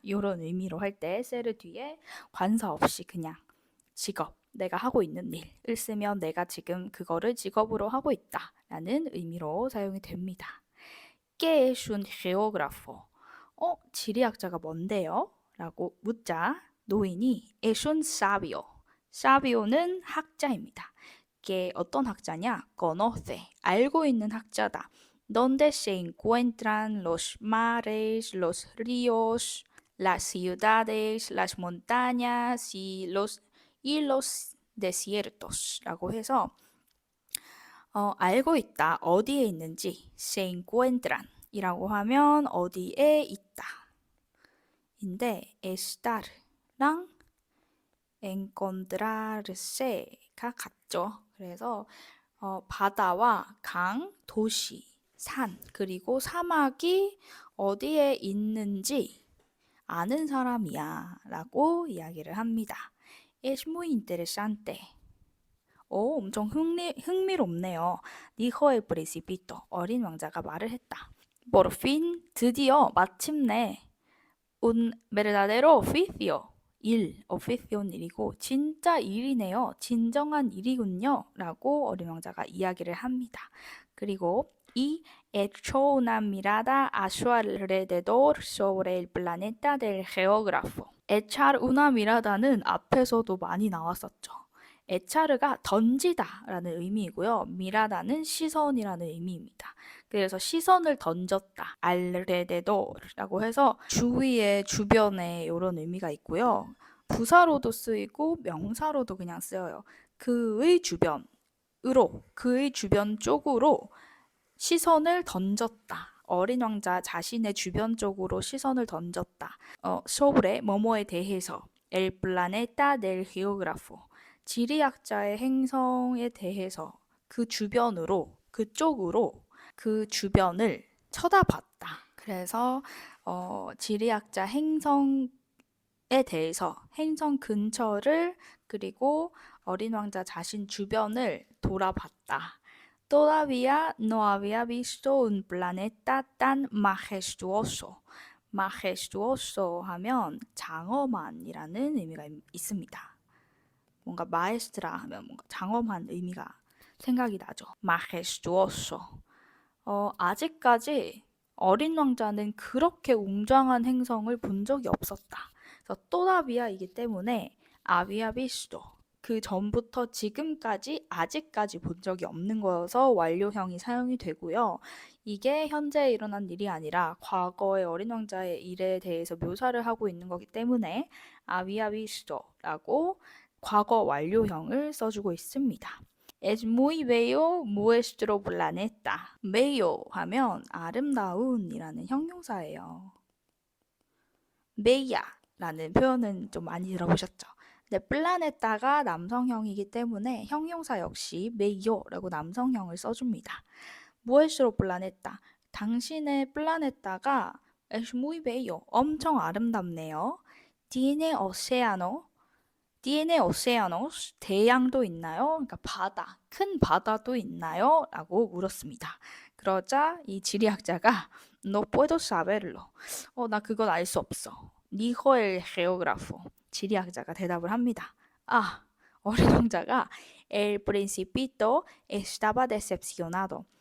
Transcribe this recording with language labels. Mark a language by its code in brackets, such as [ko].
[ko] 이런 의미로 할 때 세르 뒤에 관사 없이 그냥 직업, 내가 하고 있는 일을 쓰면 내가 지금 그거를 직업으로 하고 있다 라는 의미로 사용이 됩니다. [es] ¿Qué es un geógrafo? [ko] 지리학자가 뭔데요? 라고 묻자 노인이 [es] es un sabio. [ko] sabio는 학자입니다. 이게 어떤 학자냐? conoce, 알고 있는 학자다. [es] donde se encuentran los mares, los ríos, las ciudades, las montañas y los desiertos [ko] 라고 해서 알고 있다. 어디에 있는지 [es] se encuentran [ko] 이라고 하면 어디에 있다. 인데 estar랑 encontrarse가 같죠. 그래서 바다와 강, 도시, 산, 그리고 사막이 어디에 있는지 아는 사람이야 라고 이야기를 합니다. [es] Es muy interesante. [ko] 엄청 흥미롭네요. 니호의 프리시피토, 어린 왕자가 말을 했다. [es] Por fin, [ko] 드디어, 마침내 [es] un verdadero oficio. [ko] oficio는 일이고 진짜 일이네요. 진정한 일이군요. 라고 어린 왕자가 이야기를 합니다. 그리고 [es] y echó una mirada a su alrededor sobre el planeta del geógrafo. echar una mirada [ko] 는 앞에서도 많이 나왔었죠. 에차르가 던지다 라는 의미이고요. 미라다는 시선이라는 의미입니다. 그래서 시선을 던졌다. 알레데도라고 해서 주위에 주변에 이런 의미가 있고요. 부사로도 쓰이고 명사로도 그냥 쓰여요. 그의 주변으로, 그의 주변 쪽으로 시선을 던졌다. 어린 왕자 자신의 주변 쪽으로 시선을 던졌다. sobre 뭐뭐에 대해서 [es] el planeta del geógrafo [ko] 지리학자의 행성에 대해서 그 주변으로, 그쪽으로 그 주변을 쳐다봤다. 그래서 지리학자 행성에 대해서 행성 근처를 그리고 어린 왕자 자신 주변을 돌아봤다. [es] Todavía no había visto un planeta tan majestuoso. [ko] majestuoso 하면 장엄한이라는 의미가 있습니다. 뭔가 마에스트라 하면 뭔가 장엄한 의미가 생각이 나죠. [es] majestuoso. [ko] 아직까지 어린 왕자는 그렇게 웅장한 행성을 본 적이 없었다. 그래서 또다비아이기 때문에 [es] había visto. [ko] 그 전부터 지금까지 아직까지 본 적이 없는 거여서 완료형이 사용이 되고요. 이게 현재 일어난 일이 아니라 과거의 어린 왕자의 일에 대해서 묘사를 하고 있는 거기 때문에 [es] había visto [ko] 라고 과거 완료형을 써주고 있습니다. [es] Es muy bello nuestro planeta. [ko] bello 하면 아름다운 이라는 형용사예요. bella라는 표현은 좀 많이 들어보셨죠? 근데 플라네타가 남성형이기 때문에 형용사 역시 bello라고 남성형을 써줍니다. [es] nuestro planeta. [ko] 당신의 플라네타가 [es] es muy bello. [ko] 엄청 아름답네요. [es] tiene océano. tiene océanos, [ko] 대양도 있나요? 그러니까 바다, 큰 바다도 있나요? 라고 물었습니다. 그러자 이 지리학자가 [es] no puedo saberlo. [ko] 나 그건 알 수 없어. [es] dijo el geógrafo. [ko] 지리학자가 대답을 합니다. 어린 왕자가 [es] el principito estaba decepcionado.